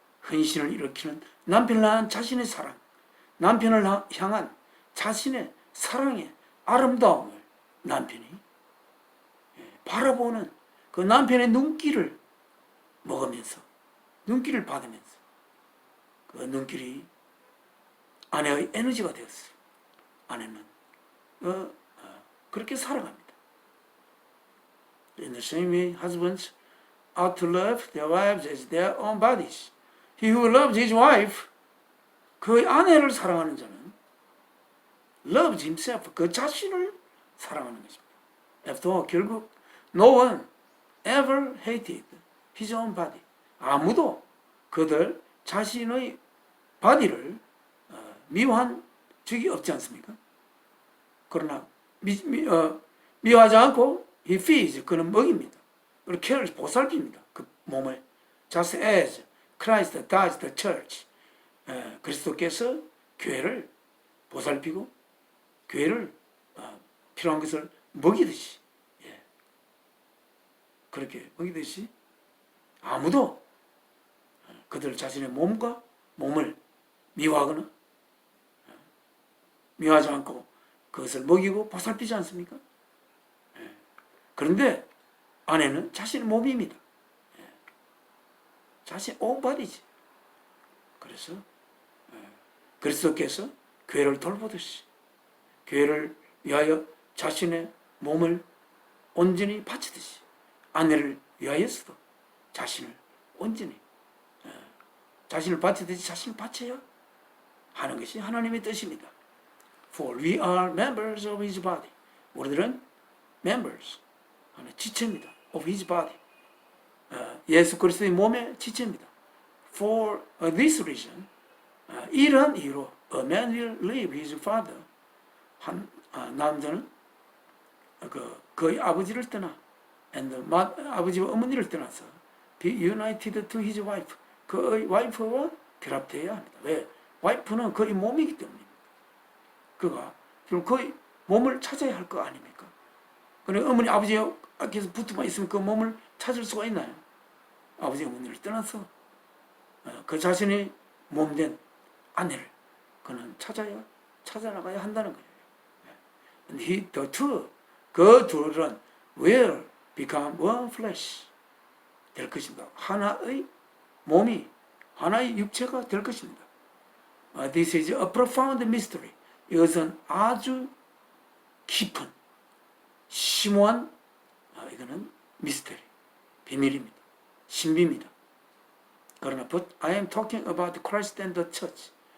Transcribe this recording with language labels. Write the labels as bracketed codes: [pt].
[ko] 헌신을 일으키는 남편을 향한 자신의 사랑, 남편을 향한 자신의 사랑의 아름다움을 남편이 바라보는 그 남편의 눈길을 먹으면서, 눈길을 받으면서 그 눈길이 아내의 에너지가 되었어요. 아내는 그렇게 살아갑니다. [en] In the same way, husbands ought to love their wives as their own bodies. He who loves his wife, [ko] 그 아내를 사랑하는 자는 [en] loves himself, [ko] 그 자신을 사랑하는 것입니다. [en] After all, [ko] 결국 [en] no one ever hated his own body. [ko] 아무도 그들 자신의 바디를 미워한 적이 없지 않습니까? 그러나 미워하지 않고 [en] he feeds, [ko] 그는 먹입니다. 그리고 cares, 보살핍니다. 그 몸을. [en] Just as Christ does the church. [ko] 그리스도께서 교회를 보살피고 교회를 필요한 것을 먹이듯이, 그렇게 먹이듯이 아무도 그들 자신의 몸을 미워하거나 미워하지 않고 그것을 먹이고 보살피지 않습니까? 그런데 아내는 자신의 몸입니다. 자신의 온 바디지. 그래서 그리스도께서 교회를 돌보듯이 교회를 위하여 자신의 몸을 온전히 바치듯이 아내를 위하여서도 자신을 온전히 자신을 바치듯이 자신을 바쳐야 하는 것이 하나님의 뜻입니다. [en] For we are members of His body. [ko] 우리들은 members, 지체입니다. [en] Of His body. [ko] 예수 그리스도의 몸의 지체입니다. [en] For this reason, [ko] 이러한 이유로 [en] a man will leave his father. [ko] 남자는 그의 아버지를 떠나 and 아버지와 어머니를 떠나서 [en] be united to his wife. [ko] 그의 와이프와 결합되어야 합니다. 왜? 와이프는 그의 몸이기 때문입니다. 그가 결국 그의 몸을 찾아야 할 거 아닙니까? 그러니 어머니 아버지께서 붙어만 있으면 그 몸을 찾을 수가 있나요? 아버지 어머니를 떠나서 그 자신의 몸된 아내를 그는 찾아나가야 한다는 거예요. [en] And the two, [ko] 그 둘은 [en] will become one flesh [ko] 될 것입니다. 하나의 몸이 하나의 육체가 될 것입니다. [en] This is a profound mystery. [ko] 이것은 아주 깊은 심오한 이거는 미스터리, 비밀입니다. 신비입니다. 그러나 [en] but I am talking about Christ and the church.